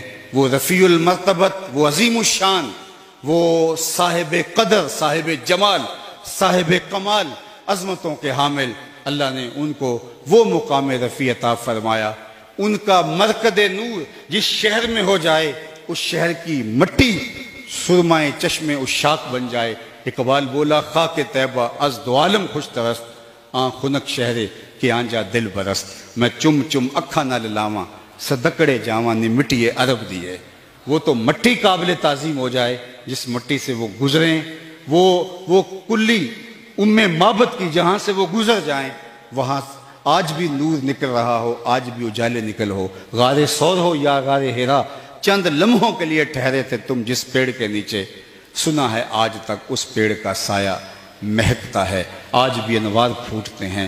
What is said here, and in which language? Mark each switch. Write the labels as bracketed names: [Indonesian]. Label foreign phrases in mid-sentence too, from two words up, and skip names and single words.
[Urdu] وہ رفیع المرتبت، وہ عظیم الشان، وہ صاحب قدر، صاحب جمال، صاحب کمال، عظمتوں کے حامل، اللہ نے ان کو وہ مقام رفیع عطا فرمایا۔ ان کا مرکد نور جس شہر میں ہو جائے اس شہر کی مٹی سرمائے چشمے اس شاخ بن جائے۔ [Persian] اقبال بولا خاک طیبہ از دو عالم خوش ترست، آن خنک شہرے کہ آنجا دل برست، [Punjabi] میں چم چم اکھا نہ للاواں صدقڑے جاواں نے مٹی عرب دیے۔ [Urdu] وہ تو مٹی قابل تعظیم ہو جائے جس مٹی سے وہ گزریں، وہ کلی معبد کی جہاں سے وہ گزر جائیں، وہاں آج بھی نور نکل رہا ہو، آج بھی اجالے نکل ہو، غار سور ہو یا غار ہیرا، چند لمحوں کے لیے ٹھہرے تھے تم جس پیڑ کے نیچے، سنا ہے آج تک اس پیڑ کا سایہ مہکتا ہے، آج بھی انوار پھوٹتے ہیں۔